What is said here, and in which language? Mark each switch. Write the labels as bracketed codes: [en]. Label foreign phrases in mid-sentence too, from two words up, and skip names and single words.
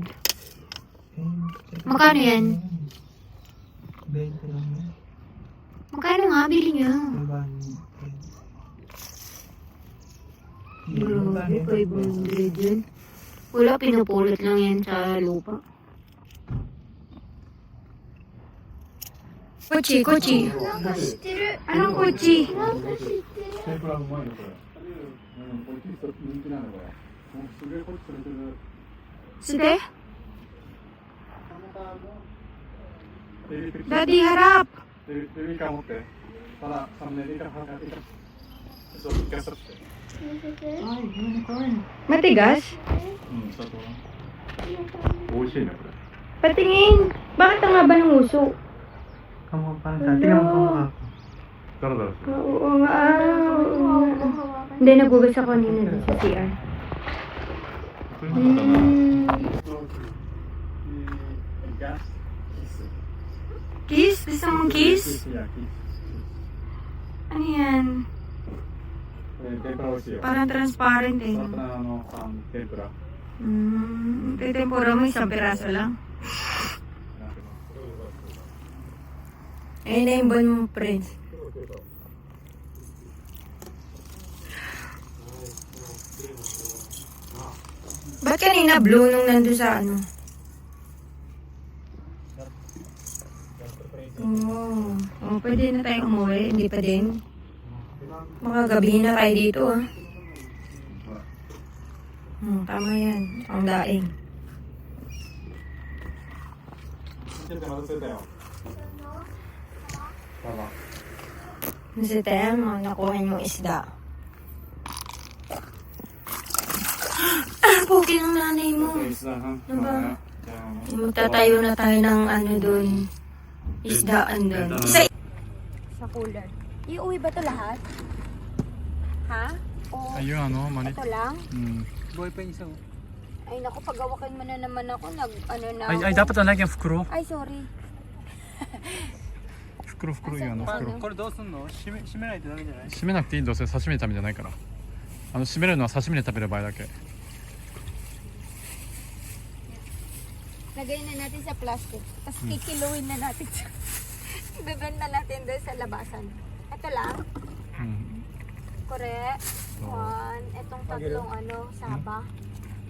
[tl] Magkano yan? 20 lang yan. Magkano nga? Bili niyo. Grabe, 500 yan. Wala, pinupulot lang yan sa lupa. [ja] Kochi. 知ってる。 [tl] Anong kochi? [ja] なんか知ってる。天ぷらうまいよ、これ。こっち人気なの、これ。すげえこっち連れてる。 Sige? エビ [tl] Daddy, harap! [ja] エビカ持って。ただ、サムネイルから測って。そう、一回させて。見せて。 [tl] Matigas? [ja] うん、砂糖な。美味しいね、これ。 [tl] Patingin! Bakit ang haba ng uso? Kamukha parang sa tingnan mo kamukha ko. [ja] ザラザラしてる。 [tl] Oo nga. Hindi, nagugas ako kanina dun sa CR. [ja] これなんかな。 [en] Kiss? [tl] Gusto mong kiss? [ja] いや、キス。 [tl] Ano yan? [ja] これ天ぷら美味しいよ。 [tl] Parang transparent eh. [ja] サラダの天ぷら。 [tl] Tempura mo isang piraso lang. Ayun na yung bon mo, friends. Ba't kanina blue nung nandun sa ano? Oh, pwede na tayong umuwi. Hindi pa din. Makagabihin na tayo dito ah. Tama yan. Ang daing. [ja] ちょっと待ってたよ。パパ。 [tl] Kasi tayo, nakuha yung isda. Ah, pogi ng nanay mo. Ano ba? Magtatayo na tayo ng ano dun. Isdaan dun. Sa cooler. Iuwi ba ito lahat? Ha? O Ayun, ano, mali. ito lang? Buhay pa yung isang. Ay naku, pagawakan mo na naman ako. Ano na ako. Ay, dapat na yung fukuro. Ay, sorry. [ja] 袋いいよ、あの袋。これどうすんの？閉めないとダメじゃない？閉めなくていい、どうせ刺身のためじゃないから。 締めるのは刺身で食べる場合だけ。 [tl] Lagay na natin sa plastic. Tapos kikiluin na natin siya. Ibebenta natin doon sa labasan. Ito lang. [ja] うん。 Kore. [en] One. [tl] Itong tatlong ano, saba.